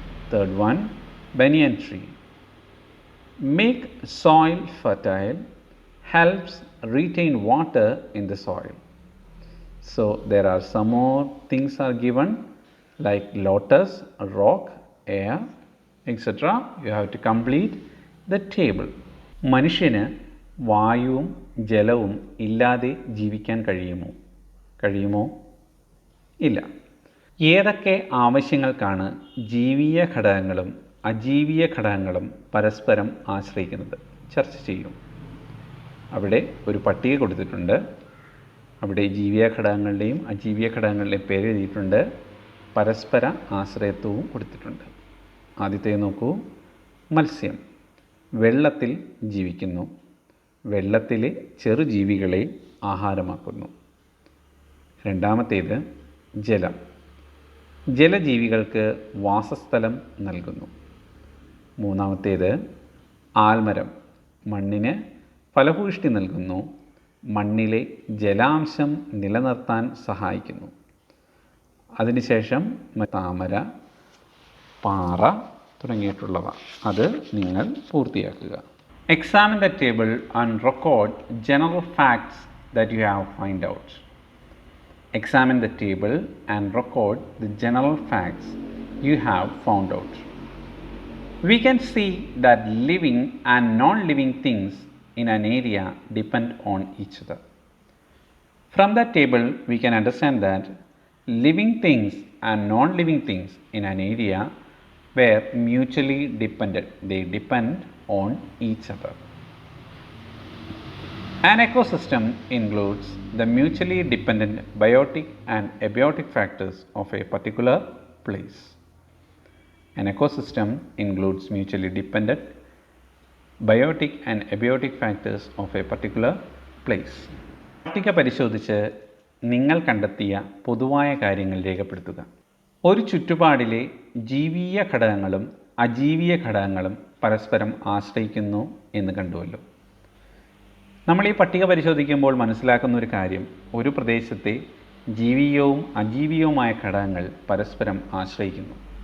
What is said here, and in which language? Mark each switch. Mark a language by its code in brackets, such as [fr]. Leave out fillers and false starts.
[en] Third one, banyan tree, make soil fertile, helps retain water in the soil. So there are some more things are given like lotus, rock, air, etc. You have to complete the table. [ml] മനുഷ്യന് വായുവും ജലവും ഇല്ലാതെ ജീവിക്കാൻ കഴിയുമോ? ഇല്ല. ഏതൊക്കെ ആവശ്യങ്ങൾക്കാണ് ജീവീയ ഘടകങ്ങളും അജീവീയ ഘടകങ്ങളും പരസ്പരം ആശ്രയിക്കുന്നത് ചർച്ച ചെയ്യും. അവിടെ ഒരു പട്ടിക കൊടുത്തിട്ടുണ്ട്. അവിടെ ജീവീയ ഘടകങ്ങളുടെയും അജീവീയ ഘടകങ്ങളുടെയും പേര് എഴുതിയിട്ടുണ്ട്. പരസ്പര ആശ്രയത്വവും കൊടുത്തിട്ടുണ്ട്. ആദ്യത്തെ നോക്കൂ. മത്സ്യം വെള്ളത്തിൽ ജീവിക്കുന്നു. വെള്ളത്തിലെ ചെറുജീവികളെ ആഹാരമാക്കുന്നു. രണ്ടാമത്തേത് ജലം. ജലജീവികൾക്ക് വാസസ്ഥലം നൽകുന്നു. മൂന്നാമത്തേത് ആൽമരം, മണ്ണിന് ഫലഭൂഷ്ടി നൽകുന്നു. മണ്ണിലെ ജലാംശം നിലനിർത്താൻ സഹായിക്കുന്നു. അതിനുശേഷം താമര, പാറ തുടങ്ങിയിട്ടുള്ളവ. അത് നിങ്ങൾ പൂർത്തിയാക്കുക. [en] Examine the table and record general facts that you have find out. Examine the table and record the general facts you have found out. We can see that living and non-living things in an area depend on each other. From that table, we can understand that living things and non-living things in an area were mutually dependent. They depend on each other. An ecosystem includes the mutually dependent biotic and abiotic factors of a particular place. An ecosystem includes mutually dependent biotic and abiotic factors of a particular place. [ml] പട്ടിക പരിശോധിച്ച് നിങ്ങൾ കണ്ടെത്തിയ പൊതുവായ കാര്യങ്ങൾ രേഖപ്പെടുത്തുക. ഒരു ചുറ്റുപാടിലെ ജീവീയ ഘടകങ്ങളും അജീവീയ ഘടകങ്ങളും പരസ്പരം ആശ്രയിക്കുന്നു എന്ന് കണ്ടുവല്ലോ. നമ്മൾ ഈ പട്ടിക പരിശോധിക്കുമ്പോൾ മനസ്സിലാക്കുന്ന ഒരു കാര്യം, ഒരു പ്രദേശത്തെ ജീവീയവും അജീവീയവുമായ ഘടകങ്ങൾ പരസ്പരം ആശ്രയിക്കുന്നു.